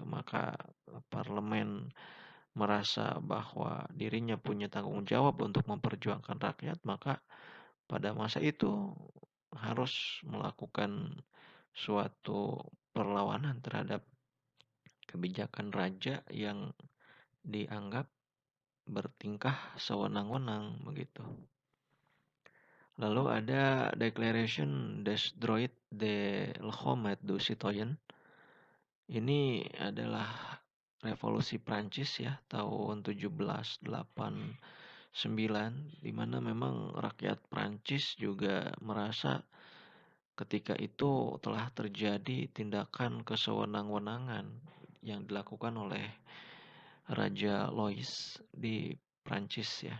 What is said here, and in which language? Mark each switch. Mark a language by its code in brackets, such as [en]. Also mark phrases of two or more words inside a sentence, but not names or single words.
[id] Maka parlemen merasa bahwa dirinya punya tanggung jawab untuk memperjuangkan rakyat, maka pada masa itu harus melakukan suatu perlawanan terhadap kebijakan raja yang dianggap bertingkah sewenang-wenang begitu. Lalu ada Declaration des Droits de l'Homme et du Citoyen. Ini adalah revolusi Prancis ya tahun 1789, di mana memang rakyat Prancis juga merasa ketika itu telah terjadi tindakan kesewenang-wenangan yang dilakukan oleh Raja Louis di Prancis ya.